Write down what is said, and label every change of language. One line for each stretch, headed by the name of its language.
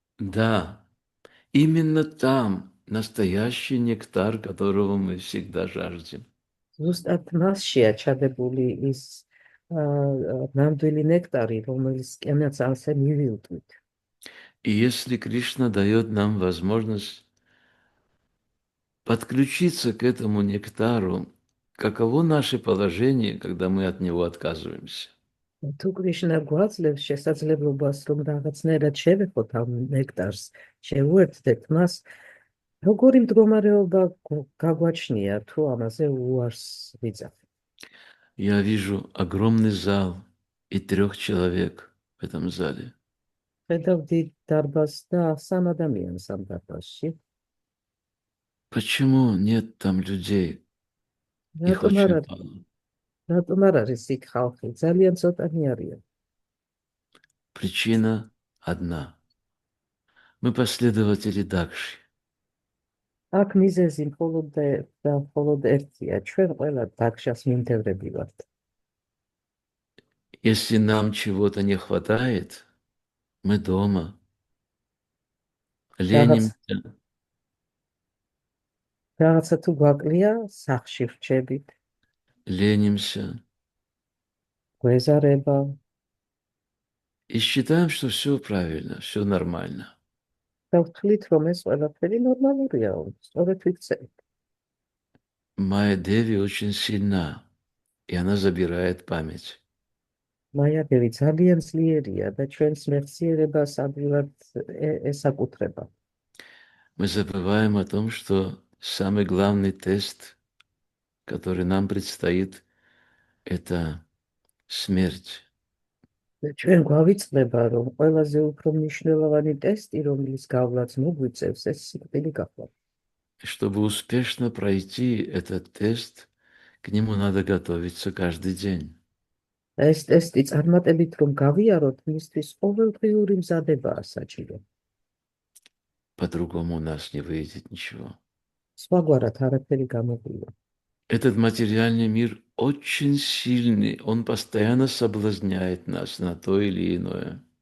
Russian: Да, именно там настоящий нектар, которого мы всегда жаждем.
Georgian: ზუსტად მასშია ჩადებული ის ნამდვილი ნექტარი, რომელისკენაც ასე მივიუტვით.
Russian: И если Кришна дает нам возможность подключиться к этому нектару, каково наше положение, когда мы от него отказываемся?
Georgian: თუ კრიშნა გვაძლევს შესაძლებლობას, რომ რაღაცნაირად შევეხოთ ამ ნექტარს, შევუერთდეთ მას, როგორი მდგომარეობა გაგვაჩნია, თუ ამაზე უარს ვიძახით.
Russian: Я вижу огромный зал и 3 человек в этом зале.
Georgian: ხედავ დიდ დარბაზს და 3 ადამიანს ამ დარბაზში.
Russian: Почему нет там людей? Их
Georgian: რატომ არ
Russian: очень
Georgian: არის?
Russian: мало.
Georgian: რატომ არ არის იქ ხალხი? ძალიან ცოტანი არიან.
Russian: Причина одна. Мы последователи Дакши.
Georgian: აქ მიზეზი მხოლოდ ერთია. ჩვენ ყველა დაქშას მიმდევრები ვართ.
Russian: Если нам чего-то не хватает, мы дома. Ленимся,
Georgian: რაღაცა თუ გვაკლია, სახლში ვრჩებით,
Russian: ленимся
Georgian: გვეზარება
Russian: и считаем, что все правильно, все нормально.
Georgian: და ვთვლით, რომ ეს ყველაფერი ნორმალურია, სწორედ ვიქცევით.
Russian: Майя Деви очень сильна, и она забирает память.
Georgian: მაიადევი ძალიან ძლიერია და ჩვენს მეხსიერებას ადვილად ესაკუთრება.
Russian: Мы забываем о том, что самый главный тест, который нам предстоит, это смерть.
Georgian: ჩვენ გვავიწყდება, რომ ყველაზე უფრო მნიშვნელოვანი ტესტი, რომლის გავლაც მოგვიწევს, ეს სიკვდილი გახდა.
Russian: Чтобы успешно пройти этот тест, к нему надо готовиться каждый день.
Georgian: ეს ტესტი წარმატებით რომ გავიაროთ, მისთვის ყოველდღიური მზადებაა საჭირო.
Russian: По-другому у нас не выйдет ничего.
Georgian: სხვაგვარად არაფერი გამოგვივა.
Russian: Этот материальный мир очень сильный, он постоянно соблазняет нас на то или иное.